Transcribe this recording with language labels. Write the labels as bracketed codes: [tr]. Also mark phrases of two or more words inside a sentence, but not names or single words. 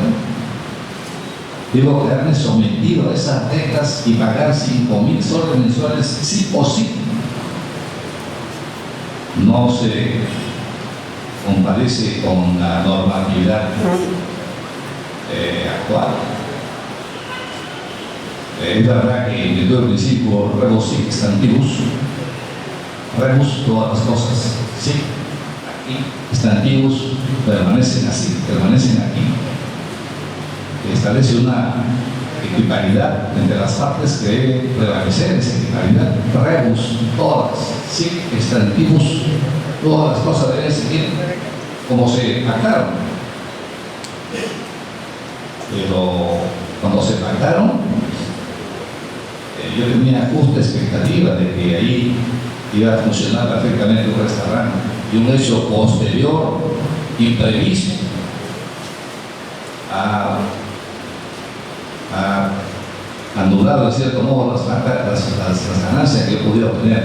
[es] Debo quedarme sometido a esas reglas y pagar 5.000 soles mensuales sí o sí. No se comparece con la normatividad actual. Es verdad que en el principio [la] rebus sic stantibus, [es] rebus todas las cosas, sí, aquí, stantibus permanecen así, permanecen aquí. Establece una equiparidad entre las partes que debe prevalecer esa equiparidad. [la] Rebus, todas, sic stantibus, [es] todas las cosas deben seguir como se pactaron. Pero cuando se pactaron, yo tenía justa expectativa de que ahí iba a funcionar perfectamente un restaurante, y un hecho posterior, imprevisto, ha anulado de cierto modo las ganancias que yo podía obtener.